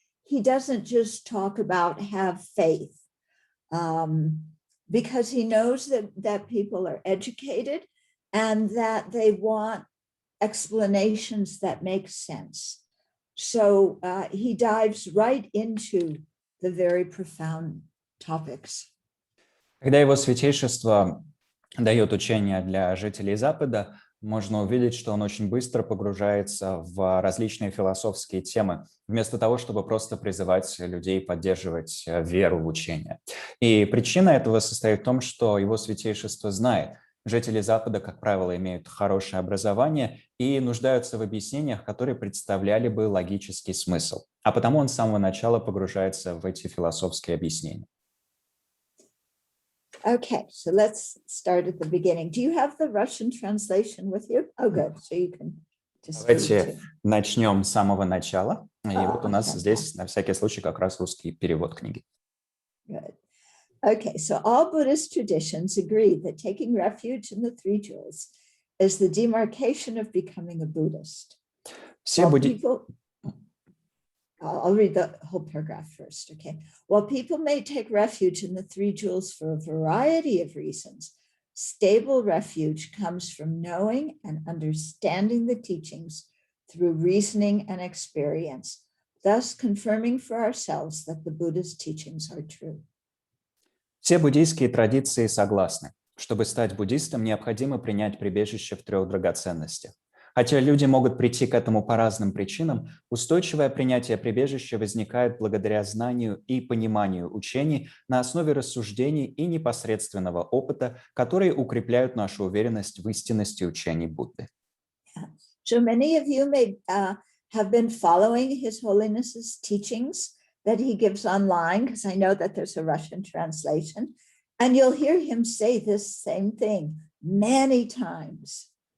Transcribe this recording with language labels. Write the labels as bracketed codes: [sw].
[en] He doesn't just talk about have faith, because he knows that people are educated and that they want explanations that make sense. So he dives right into the very profound topics. [ru] Когда Его Святейшество дает учения для жителей Запада, можно увидеть, что он очень быстро погружается в различные философские темы, вместо того, чтобы просто призывать людей поддерживать веру в учение. И причина этого состоит в том, что Его Святейшество знает, жители Запада, как правило, имеют хорошее образование и нуждаются в объяснениях, которые представляли бы логический смысл. А потому он с самого начала погружается в эти философские объяснения. [en] Okay, so let's start at the beginning. Do you have the Russian translation with you? Oh, good. So you can just [ru] Давайте начнем с самого начала. И вот у нас [en] fantastic. [ru] здесь, на всякий случай, как раз русский перевод книги. [en] Good. Okay, so all Buddhist traditions agree that taking refuge in the three jewels is the demarcation of becoming a Buddhist. [ru] Все [en] I'll read the whole paragraph first, okay? While people may take refuge in the three jewels for a variety of reasons, stable refuge comes from knowing and understanding the teachings through reasoning and experience, thus confirming for ourselves that the Buddha's teachings are true. [ru] Все буддийские традиции согласны. Чтобы стать буддистом, необходимо принять прибежище в трех драгоценностях. Хотя люди могут прийти к этому по разным причинам, устойчивое принятие прибежища возникает благодаря знанию и пониманию учений на основе рассуждений и непосредственного опыта, которые укрепляют нашу уверенность в истинности учений Будды. [en] So many of you may have been following His Holiness's teachings that he gives online, because I know that there's a Russian translation, and you'll hear him say this same thing many times.